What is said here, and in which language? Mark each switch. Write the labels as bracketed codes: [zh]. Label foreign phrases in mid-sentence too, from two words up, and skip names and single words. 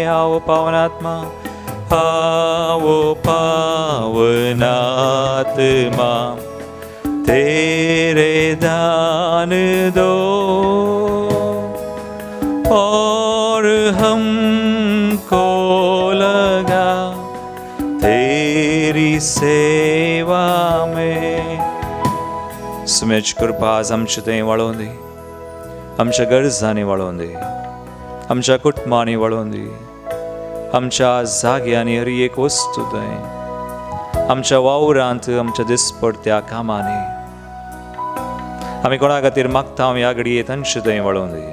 [hi] आओ पावनात्मा, आओ पावनात्मा, तेरे दान दो और हमको लगा तेरी सेवा में. [kok] सुमेच कृपा आज आमच्या थंय वाळोवन दी, आमच्या गरजांनी वाळोवन दी, आमच्या कुटुंबांनी वाळोवन दी, आमच्या जाग्यांनी हर एक वस्तू थंय, आमच्या वावरांत, आमच्या दिसपडत्या कामांनी आमी कोणा खातीर मागता ह्या घडये तांचे थंय वाळोवन दी.